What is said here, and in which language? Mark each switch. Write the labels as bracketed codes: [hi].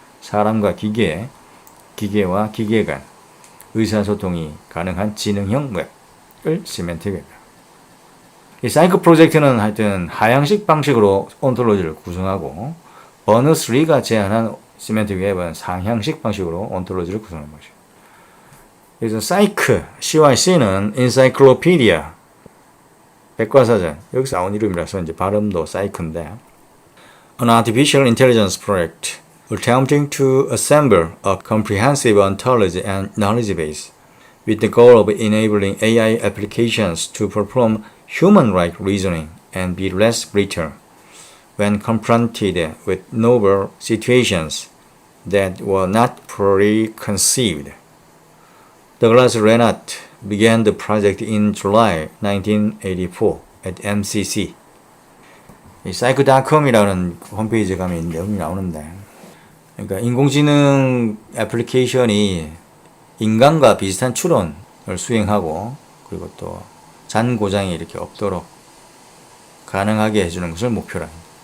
[ko] 사람과 기계, 기계와 기계 간 의사소통이 가능한 지능형 웹을 시멘틱 웹이다. 이 사이크 프로젝트는 하여튼 하향식 방식으로 온톨로지를 구성하고, 버너스-리가 제안한 시멘틱 웹은 상향식 방식으로 온톨로지를 구성하는 것이죠. 그래서 사이크, CYC는 Encyclopedia, 백과사전, 여기서 나온 이름이라서 이제 발음도 사이크인데, [en] An artificial intelligence project attempting to assemble a comprehensive ontology and knowledge base with the goal of enabling AI applications to perform human-like reasoning and be less brittle when confronted with novel situations that were not preconceived. Douglas Reinhardt began the project in July 1984 at MCC. [ko] 이 psych.com이라는 홈페이지에 가면 내용이 나오는데, 그러니까 인공지능 애플리케이션이 인간과 비슷한 추론을 수행하고, 그리고 또 잔고장이 이렇게 없도록 가능하게 해주는 것을 목표로 합니다.